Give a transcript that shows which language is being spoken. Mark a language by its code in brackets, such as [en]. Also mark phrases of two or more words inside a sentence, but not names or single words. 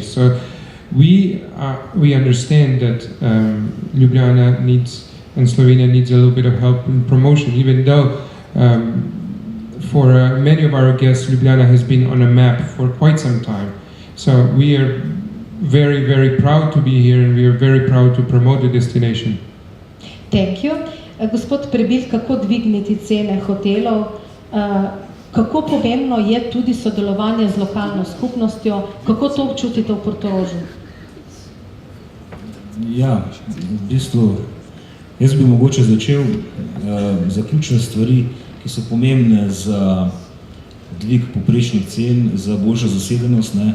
[en] So we understand that Ljubljana needs, and Slovenia needs a little bit of help in promotion, even though for many of our guests, Ljubljana has been on a map for quite some time. So we are very, very proud to be here, and we are very proud to promote the destination. Thank you. [sl] Gospod Prebil, kako dvigniti cene hotelov? Kako pomembno je tudi sodelovanje z lokalno skupnostjo? Kako to občutite v Portorožu? Ja, v bistvu, jaz bi mogoče začel zaključne stvari, ki so pomembne za dvig povprečnih cen, za boljšo zasedenost, ne?